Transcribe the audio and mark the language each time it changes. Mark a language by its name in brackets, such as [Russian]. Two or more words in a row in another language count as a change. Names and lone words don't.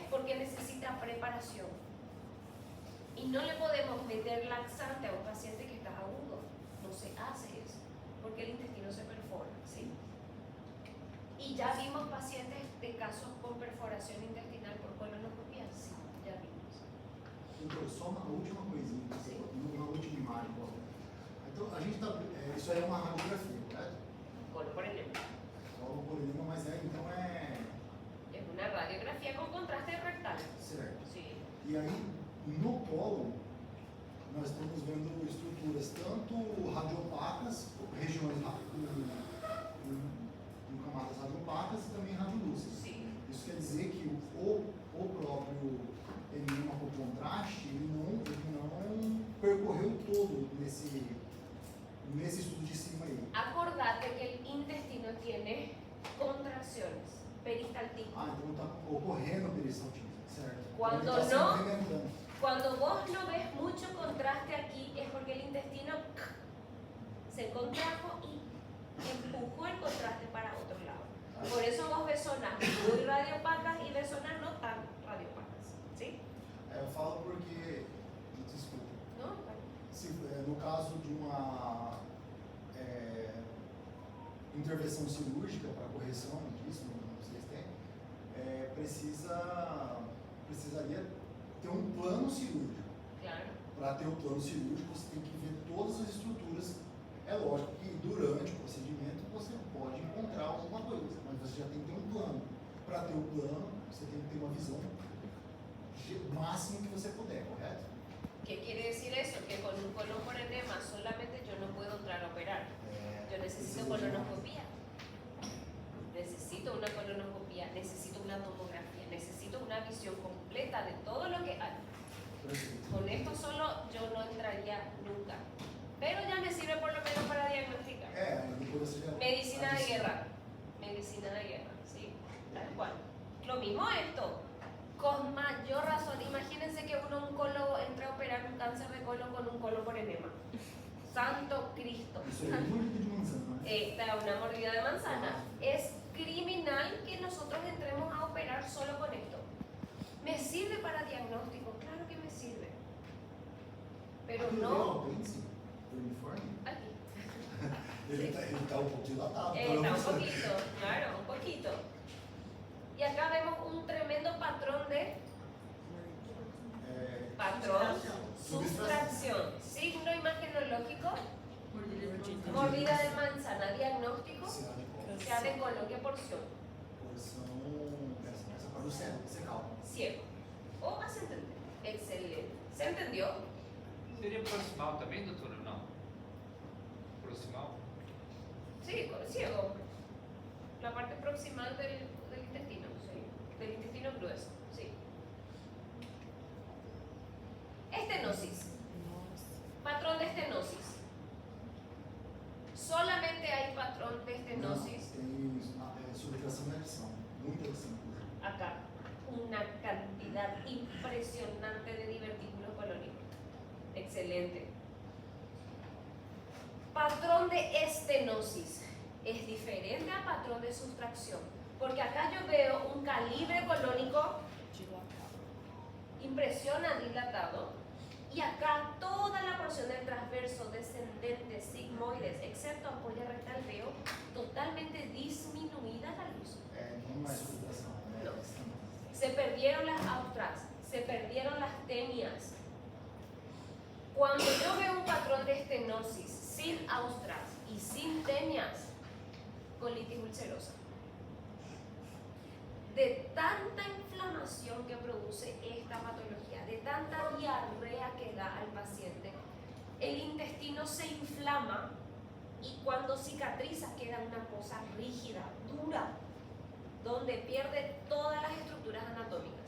[Spanish] Porque necesita preparación. Y no le podemos meter laxante a un paciente que está agudo. No se hace eso, porque el intestino se perfora, ¿sí? Y ya vimos pacientes de casos con perforación intestinal por colonoscopia, sí, ya vimos. [Portuguese] Doutor, só uma última coisinha, Sim. uma última imagem. Ó. Então, a gente está. Isso aí é uma radiografia, correto? [Spanish] Colon por ejemplo. [Portuguese] Colo por edema, mas então é. [Spanish] Es una radiografía con contraste rectal. [Portuguese] Certo. [Spanish] Sí. [Portuguese] E aí, no colo, nós estamos vendo estruturas tanto radiopacas, regiões com camadas radiopacas e também radiolúcidas. [Spanish] Sí. [Portuguese] Isso quer dizer que o próprio enema com contraste, ele não percorreu todo nesse estudo de cima aí. [Spanish] Acordate que el intestino tiene contracciones, peristaltismo. [Portuguese] Ah, então está ocorrendo peristaltismo, certo? Quando Então, ele está não- se movimentando. [Spanish] Cuando vos no ves mucho contraste aquí es porque el intestino se contrajo y empujó el contraste para otro lado. Por eso vos ves zonas muy radiopacas y ves zonas no tan radiopacas. ¿Sí? [Portuguese] Eu falo porque, desculpa, [Spanish] ¿No? [Portuguese] no caso de uma intervenção cirúrgica para correção disso, não sei se tem, precisaria ter um plano cirúrgico. Claro. Para ter o plano cirúrgico, você tem que ver todas as estruturas. É lógico que durante o procedimento você pode encontrar alguma coisa, mas você já tem que ter um plano. Para ter o plano, você tem que ter uma visão máxima que você puder, correto? [Spanish] ¿Qué quiere decir eso? Que con un colon por enema solamente yo no puedo entrar a operar. Yo necesito colonoscopía. Necesito una colonoscopía, necesito una tomografía, necesito una visión completa de todo lo que hay. [Portuguese] Perfeito. [Spanish] Con esto solo yo no entraría nunca. Pero ya me sirve por lo menos para diagnosticar. [Portuguese] Depois você já. [Spanish] Medicina de guerra. Medicina de guerra, sí. Tal cual. Lo mismo esto. Con mayor razón. Imagínense que un oncólogo entra a operar un cáncer de colon con un colon por enema. Santo Cristo. [Portuguese] Isso aí é muito de manzana, né? [Spanish] Esta es una mordida de manzana. Es criminal que nosotros entremos a operar solo con esto. ¿Me sirve para diagnóstico? Claro que me sirve. Pero [Portuguese] Aquilo [Spanish] no [Portuguese] ali é o apêndice, o uniforme, [Spanish] aquí. [Portuguese] ele tá um pouco dilatado. [Spanish] Está un poquito, claro, un poquito. Y acá vemos un tremendo patrón de sustracción. Signo imagenológico, mordida de manzana, diagnóstico, sea de colon, ¿qué porción? [Portuguese] Porção, essa parte do cérebro, secal. [Spanish] Ciego. O ascendente. Excelente. ¿Se entendió? [Portuguese] Seria proximal também, doutora, ou não? [Spanish] Proximal? Sí, ciego. La parte proximal del intestino, sí. Del intestino grueso, sí. Estenosis. Patrón de estenosis. Solamente hay patrón de estenosis [Portuguese] Tem subtração e adição, muita adição. [Spanish] acá. Una cantidad impresionante de divertículos colónicos. Excelente. Patrón de estenosis es diferente a patrón de sustracción, porque acá yo veo un calibre colónico, impresiona dilatado, y acá toda la porción del transverso, descendente, sigmoides, excepto ampolla rectal, veo totalmente disminuida la luz. [Portuguese] Não é subtração, é Não. extensão. [Spanish] Se perdieron las austras, se perdieron las tenias. Cuando yo veo un patrón de estenosis sin austras y sin tenias, colitis ulcerosa. De tanta inflamación que produce esta patología, de tanta diarrea que da al paciente, el intestino se inflama y cuando cicatriza queda una cosa rígida, dura, donde pierde todas las estructuras anatómicas.